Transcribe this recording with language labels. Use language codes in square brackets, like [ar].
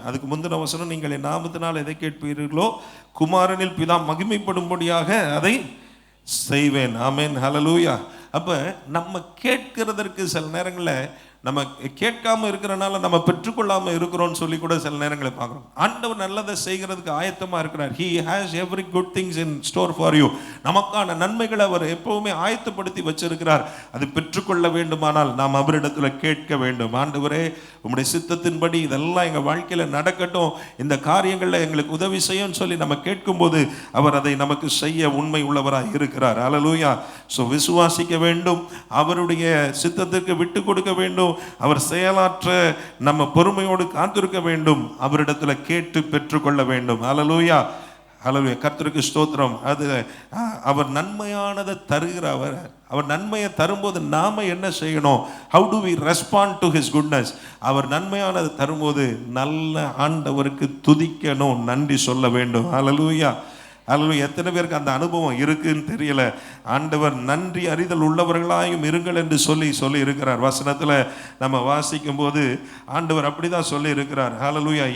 [ta] அதுக்கு முந்தின வசனம், நீங்கள் என் நாமத்தினால் எதை கேட்பீர்களோ குமாரனில் பிதா மகிமைப்படும்படியாக அதை செய்வேன். ஆமென். ஹல்லேலூயா. அப்போ நம்ம கேட்கிறதற்கு சில நேரங்களில் நம்ம கேட்காம இருக்கிறனால நம்ம பெற்றுக்கொள்ளாமல் இருக்கிறோம்னு சொல்லி கூட சில நேரங்களை பார்க்குறோம். ஆண்டவர் நல்லதை செய்கிறதுக்கு ஆயத்தமாக இருக்கிறார். [en] He has every good things in store for you. [ta] நமக்கான நன்மைகளை அவர் எப்பவுமே ஆயத்தப்படுத்தி வச்சிருக்கிறார். அது பெற்றுக்கொள்ள வேண்டுமானால் நாம் அவரிடத்தில் கேட்க வேண்டும். ஆண்டவரே, உம்முடைய சித்தத்தின்படி இதெல்லாம் எங்கள் வாழ்க்கையில் நடக்கட்டும், இந்த காரியங்களில் எங்களுக்கு உதவி செய்யும் சொல்லி நம்ம கேட்கும்போது அவர் அதை நமக்கு செய்ய உண்மை உள்ளவராக இருக்கிறார். ஹல்லேலூயா. ஸோ விசுவாசிக்க வேண்டும், அவருடைய சித்தத்திற்கு விட்டு கொடுக்க வேண்டும், அவர் செயலாற்ற நம்ம பொறுமையோடு காத்திருக்க வேண்டும், அவரிடத்தில் கேட்டு பெற்றுக்கொள்ள வேண்டும். ஹல்லேலூயா. ஹல்லேலூயா. கர்த்தருக்கு ஸ்தோத்திரம். அது அவர் நன்மையானதை தருகிறவர். அவர் நன்மையை தரும்போது நாம என்ன செய்யணும்? [en] How do we respond to his goodness? [ta] அவர் நன்மையானதை தரும்போது நல்ல ஆண்டவருக்கு துதிக்கணும், நன்றி சொல்ல வேண்டும். ஹல்லேலூயா. அல்லது எத்தனை பேருக்கு அந்த அனுபவம் இருக்குன்னு தெரியல. ஆண்டவர் நன்றி அறிதல் உள்ளவர்களாயும் இருங்கள் என்று சொல்லி இருக்கிறார். வசனத்தில் நம்ம வாசிக்கும் போது ஆண்டவர் அப்படிதான் சொல்லி இருக்கிறார். ஹல்லேலூயா.